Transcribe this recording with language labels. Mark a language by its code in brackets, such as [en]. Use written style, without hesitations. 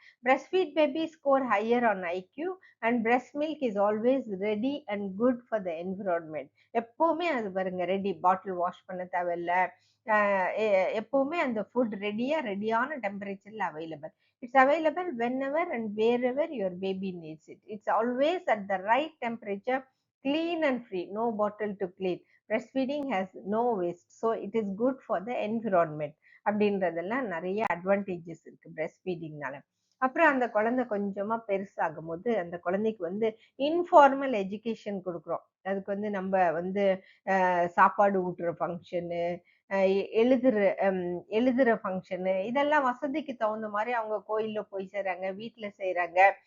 [en] Breast feed baby score higher on IQ and breast milk is always ready and good for the environment. [ta] எப்பவுமே அது பாருங்க ready. பாட்டில் wash பண்ண தேவையில்ல. எப்பவுமே அந்த food ரெடியான டெம்பரேச்சர்ல available. [en] It's available whenever and wherever your baby needs it. It's always at the right temperature, clean and free, no bottle to clean. Breastfeeding has no waste, so it is good for the environment. [ta] அப்படின்றதெல்லாம் நிறைய advantages இருக்கு breast ஃபீடிங்னால. அப்புறம் அந்த குழந்தை கொஞ்சமா பெருசாகும் போது அந்த குழந்தைக்கு வந்து இன்ஃபார்மல் எஜுகேஷன் கொடுக்குறோம். அதுக்கு வந்து நம்ம வந்து சாப்பாடு ஊட்டுற ஃபங்க்ஷனு, எழுதுற எழுதுற ஃபங்க்ஷனு இதெல்லாம் வசதிக்கு தகுந்த மாதிரி அவங்க கோயில்ல போய் செய்றாங்க, வீட்ல செய்றாங்க.